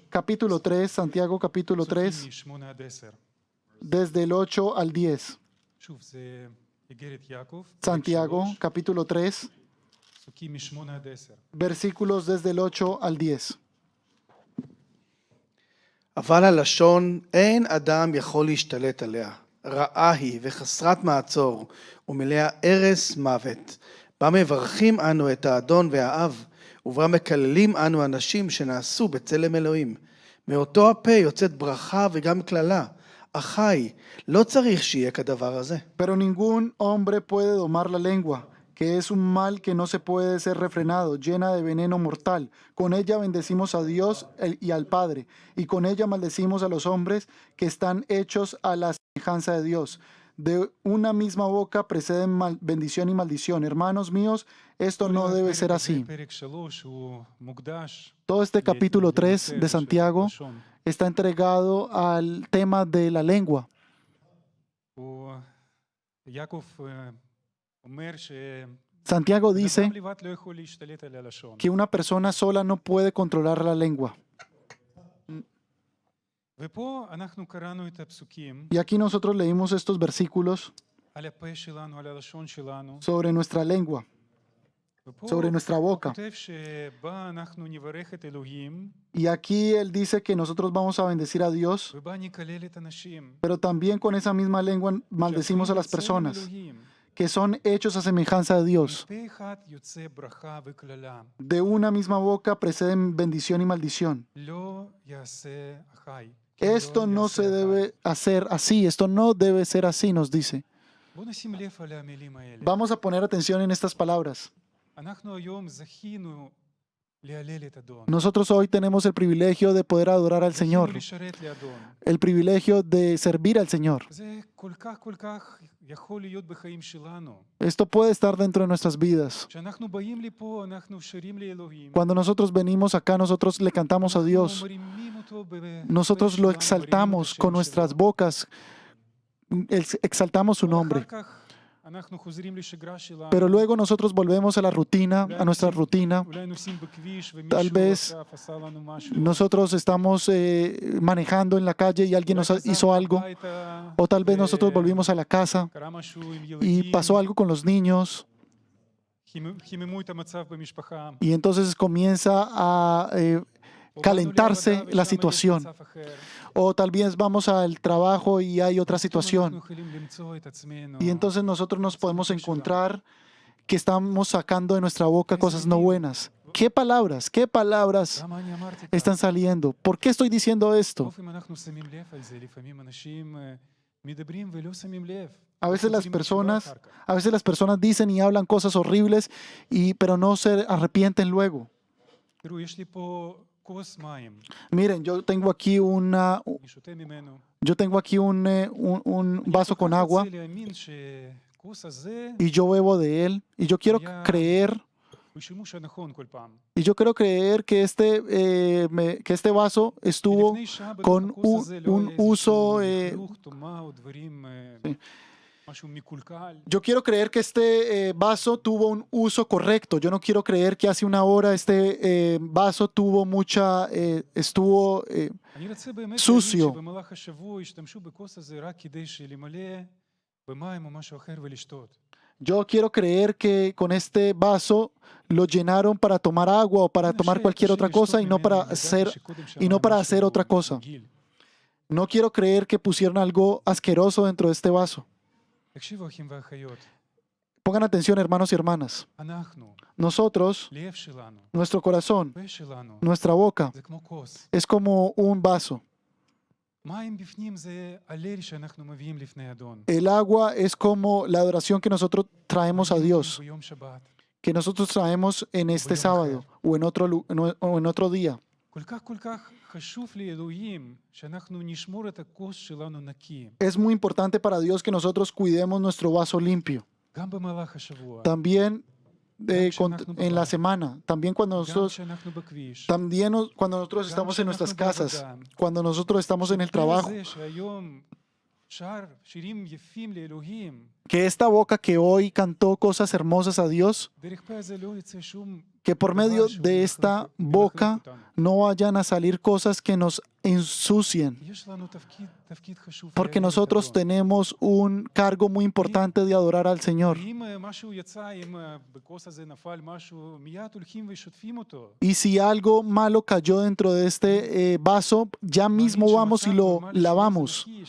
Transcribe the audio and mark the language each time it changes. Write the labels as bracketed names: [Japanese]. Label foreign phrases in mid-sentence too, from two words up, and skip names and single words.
[Spanish] capítulo 3, Santiago capítulo 3, [Hebrew] פסוקים מ-8 עד 10. [Spanish] desde el 8 al 10. [Hebrew] שוב, זה איגרת יעקב, פרק Santiago 3, [Spanish] capítulo 3, [Hebrew] פסוקים מ-8 עד 10. [Spanish] versículos desde el 8 al 10. [Hebrew] אבל הלשון, אין אדם יכול להשתלט עליה. רעה היא וחסרת מעצור, ומלאה הרס מוות. בה מברכים אנו את האדון והאב, ובה מקללים אנו אנשים שנעשו בצלם אלוהים. מאותו הפה יוצאת ברכה וגם קללה. אחי, לא צריך שיהיה כדבר הזה. [Spanish] Pero ningún hombre puede domar la lengua, que es un mal que no se puede ser refrenado, llena de veneno mortal. Con ella bendecimos a Dios y al Padre, y con ella maldecimos a los hombres que están hechos a la semejanza de Dios. De una misma boca preceden bendición y maldición. Hermanos míos, esto no debe ser así. [Hebrew] פרק 3 הוא מוקדש [Spanish] Todo este capítulo 3 [Hebrew] לנושא [Spanish] de [Hebrew] של Santiago לשון. [Spanish] está entregado al tema de la lengua. [Hebrew] יעקב אומר [Spanish] Santiago dice [Hebrew] שאדם לבד לא יכול להשתלט על הלשון. [Spanish] que una persona sola no puede controlar la lengua. [Hebrew] ופה אנחנו קראנו את הפסוקים [Spanish] Y aquí nosotros leímos estos versículos [Hebrew] על הפה שלנו, על הלשון שלנו. [Spanish] sobre nuestra lengua, [Hebrew] ופה [Spanish] sobre nuestra [Hebrew] הוא [Spanish] boca. [Hebrew] כותב שבה אנחנו נברך את אלוהים, [Spanish] Y aquí él dice que nosotros vamos a bendecir a Dios, [Hebrew] ובה נקלל את הנשים. [Spanish] pero también con esa misma lengua maldecimos a las [Hebrew] שהפכים [Spanish] personas [Hebrew] בצלם אלוהים. [Spanish] que son hechos a semejanza de Dios. [Hebrew] מפה אחד יוצא ברכה וקללה. [Spanish] De una misma boca preceden bendición y maldición. [Hebrew] לא יעשה אחי. [Spanish] Esto [Hebrew] לא [Spanish] no [Hebrew] יעשה [Spanish] se [Hebrew] אחי. [Spanish] debe hacer así, esto no debe ser así, nos dice. [Hebrew] בוא נשים לב על המילים האלה. [Spanish] Vamos a poner atención en estas palabras. [Hebrew] אנחנו היום זכינו להלל את אדון. [Spanish] Nosotros hoy tenemos el privilegio de poder adorar al [Hebrew] זכינו [Spanish] Señor, [Hebrew] לשרת לאדון. [Spanish] el privilegio de servir al Señor. [Hebrew] זה כל כך יכול להיות בחיים שלנו. [Spanish] Esto puede estar dentro de nuestras vidas. [Hebrew] כשאנחנו באים לפה, אנחנו שרים לאלוהים. [Spanish] Cuando nosotros venimos acá, nosotros le cantamos a Dios. [Hebrew] אנחנו מרימים אותו [Spanish] Nosotros lo [Hebrew] בפה שלנו, [Spanish] exaltamos [Hebrew] מרימים את [Spanish] con [Hebrew] השם [Spanish] nuestras [Hebrew] שלו. [Spanish] bocas, exaltamos su [Hebrew] אבל [Spanish] nombre. [Hebrew] אחר כך אנחנו חוזרים לשגרה שלנו. [Spanish] Pero luego nosotros volvemos a la rutina, a nuestra rutina. [Hebrew] אולי נוסעים בכביש [Spanish] Tal [Hebrew] ומישהו [Spanish] vez [Hebrew] עכשיו עשה לנו משהו. [Spanish] Nosotros estamos manejando en la calle y alguien nos [Hebrew] אולי [Spanish] hizo [Hebrew] חזרנו [Spanish] algo. [Hebrew] הביתה, [Spanish] O tal vez nosotros volvimos a la casa [Hebrew] קרה משהו עם [Spanish] y [Hebrew] ילדים, [Spanish] pasó algo con los niños. [Hebrew] חיממו את המצב במשפחה. [Spanish] Y entonces comienza a [Hebrew] או באנו [Spanish] calentarse [Hebrew] לעבודה [Spanish] la [Hebrew] ושם יש [Spanish] situación. [Hebrew] מצב אחר. [Spanish] O tal vez vamos al trabajo y hay otra [Hebrew] פתאום [Spanish] situación. [Hebrew] אנחנו יכולים למצוא את עצמנו. [Spanish] Y entonces nosotros nos podemos encontrar que estamos sacando de nuestra boca cosas no buenas. ¿Qué palabras [Hebrew] למה אני אמרתי כך? [Spanish] están saliendo? ¿Por qué estoy diciendo esto? [Hebrew] טוב, אם אנחנו שמים לב על זה, לפעמים אנשים מדברים ולא שמים לב. [Spanish] A veces las [Hebrew] חוזרים בתשובה [Spanish] personas, [Hebrew] אחר כך. [Spanish] a veces las personas dicen y hablan cosas horribles, pero no se arrepienten luego. [Hebrew] תראו, יש לי פה כוס מים, [Spanish] Miren, yo tengo aquí [Hebrew] אני שותה ממנו. [Spanish] yo tengo aquí un vaso con [Hebrew] אני [Spanish] agua [Hebrew] כל כך רוצה להאמין שהכוס הזה [Spanish] y yo bebo de él y yo quiero creer [Hebrew] הוא שימוש הנכון כל פעם. [Spanish] que este vaso estuvo [Hebrew] לפני שעה בתוך [Spanish] con [Hebrew] הכוס הזה לא [Spanish] un [Hebrew] היה [Spanish] uso, [Hebrew] איזשהו לכלוך, טומאה או דברים, משהו מקולקל. [Spanish] yo quiero creer que este vaso tuvo un uso correcto. Yo no quiero creer que hace una hora este vaso tuvo estuvo [Hebrew] אני רוצה באמת סוסיו. להאמין שבמהלך השבוע ישתמשו בכוס הזה רק כדי למלא במים או משהו אחר ולשתות. [Spanish] Yo quiero creer que con este vaso lo llenaron para tomar agua o para tomar cualquier otra cosa y no para hacer otra cosa. No quiero creer que pusieron algo asqueroso dentro de este vaso. [Hebrew] תקשיבו אחים ואחיות, [Spanish] Pongan atención, hermanos y hermanas. [Hebrew] אנחנו, [Spanish] Nosotros, [Hebrew] לב שלנו, [Spanish] nuestro corazón, [Hebrew] פה שלנו, [Spanish] nuestra boca, [Hebrew] זה כמו כוס. [Spanish] es como un vaso. [Hebrew] מים בפנים זה הלל שאנחנו מביאים לפני אדון. [Spanish] El agua es como la adoración que nosotros traemos a Dios, [Hebrew] ביום שבת. [Spanish] que nosotros traemos en este sábado o en otro día. [Hebrew] כל כך חשוב לאלוהים שאנחנו נשמור את הכוס שלנו נקי. [Spanish] Es muy importante para Dios que nosotros cuidemos nuestro vaso limpio. [Hebrew] גם במהלך השבוע, [Spanish] También en la semana, también cuando [Hebrew] גם [Spanish] nosotros, [Hebrew] כשאנחנו בכביש. [Spanish] también cuando nosotros estamos en nuestras casas, cuando nosotros estamos en el trabajo, [Hebrew] זה שהיום שר שירים יפים לאלוהים, [Spanish] que esta boca que hoy cantó cosas hermosas a Dios, [Hebrew] דרך פה הזה לא יצא שום [Spanish] que por medio de esta boca no vayan a salir cosas que nos ensucien, porque nosotros tenemos un cargo muy importante de adorar al Señor. Y si algo malo cayó dentro de este vaso, ya mismo vamos y lo lavamos.